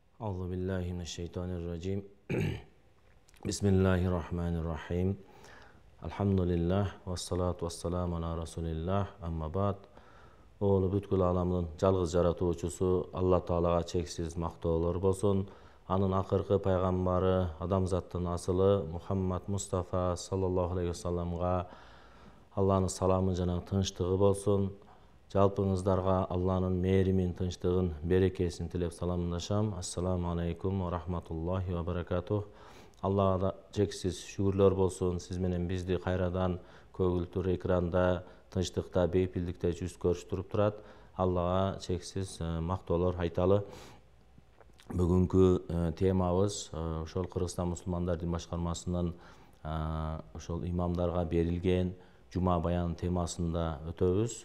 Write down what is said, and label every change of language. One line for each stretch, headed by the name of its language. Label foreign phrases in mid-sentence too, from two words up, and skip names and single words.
Arabic: الله بالله من الشيطان الرجيم. بسم الله الرحمن الرحيم. الحمد لله والصلاة والسلام على رسول الله. أما بعد.
Kyrgyz: Оглу бүткүл ааламдын жалгыз жаратуучусу Алла Таалага чексиз мактоолор болсун. Анын акыркы пайгамбары, адамзаттын асылы Мухаммад Мустафа
Arabic: صلى الله عليه وسلم
Kyrgyz: Алланын саламы жана тынчтыгы болсун. Жалпыңыздарга Алланын мээримин, тынчтыгын, берекесин тилеп саламдашам.
Arabic: السلام عليكم ورحمة الله وبركاته.
Kyrgyz: Аллага да чексиз шүгүрлөр болсун. Сиз менен бизди кайрадан көгүлтүр экранда, тынчтыкта, бейпилдикте жүз көрүштүрүп турат. Аллага чексиз мактоолор айталы. Бүгүнкү темабыз ошол Кыргызстан мусулмандар дин башкармасынын ошол имамдарга берилген Жума баян темасында өтөбүз.